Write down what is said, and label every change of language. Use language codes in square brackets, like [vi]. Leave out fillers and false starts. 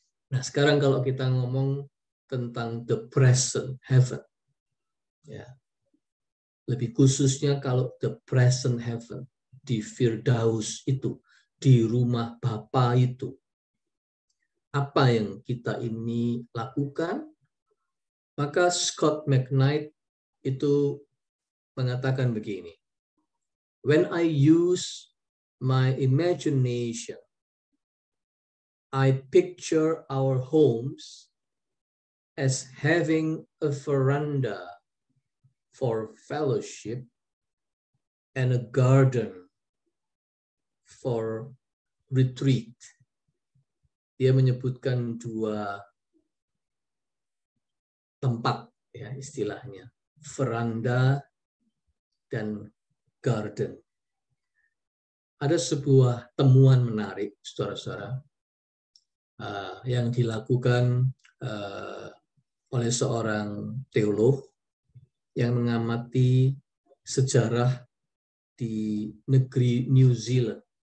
[id] Nah, sekarang kalau kita ngomong tentang [en] the present heaven, [id] ya, lebih khususnya kalau the present heaven di Firdaus itu, di rumah Bapa itu, apa yang kita ini lakukan? Maka Scott McKnight itu mengatakan begini, [en] when I use my imagination, I picture our homes as having a veranda for fellowship and a garden for retreat. [id] Dia menyebutkan dua tempat, ya, istilahnya, veranda dan garden. Ada sebuah temuan menarik, saudara-saudara, yang dilakukan oleh seorang teolog yang mengamati sejarah di negeri New Zealand.